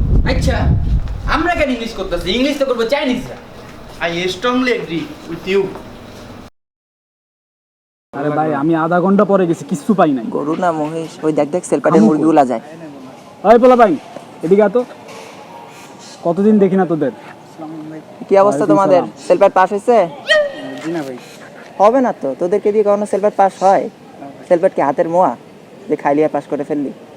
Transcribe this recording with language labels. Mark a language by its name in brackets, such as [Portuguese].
[Bangla] আচ্ছা, আমরা কেন ইংলিশ করতেছি? ইংলিশ তো করবো চাইনিজরা। [English] I strongly agree with you. [Bangla] আরে ভাই আমি আধা ঘন্টা পরে গেছি কিচ্ছু পাই নাই। গরু না মহিষ, ওই দেখ দেখ সেলপাটের মুরগিগুলা যায়। ওই পোলা ভাই এদিকে আতো, কতদিন দেখি না তোদের। কি অবস্থা তোমাদের? সেলপাট পাস হয়েছে? জি না ভাই। হবে না তো, তোদেরকে দিয়ে কখনো সেলপাট পাস হয়? সেলপাট কি হাতের মোয়া যে খাইলিয়া পাস করে ফেললি?